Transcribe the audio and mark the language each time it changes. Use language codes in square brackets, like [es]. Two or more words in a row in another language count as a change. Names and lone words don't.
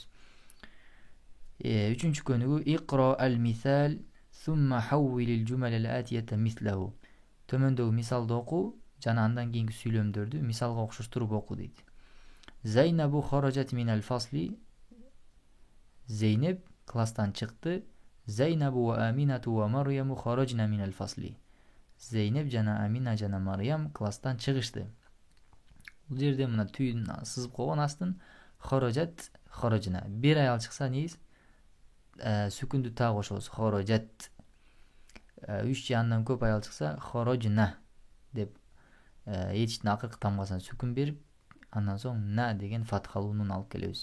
[ky] Үчүнчү көнүгү [ar] اقرأ المثال ثم حول الجمل الآتية مثله. [ky] Төмөндөгү мисалды оку, жана андан кийинки сүйлөмдөрдү мисалга окшоштуруп оку дейт. [ar] زينب خرجت من الفصل. [ky] Зейнеп класстан чыкты. [ar] زينب وآمنة ومريم خرجن من الفصل. [ky] Зейнеп жана Амина жана Марьям класстан чыгышты. Бул жерде мына түйүн сызып койгон астын [ar] خرجت خرجن. [ky] Бир аял чыкса негиз сүкүндү та кошобуз. Хорожат. 3 же андан көп аял чыкса хорожна деп етиштин акыркы тамгасына сүкүн берип, андан соң на деген фатхалуу нун алып келебиз.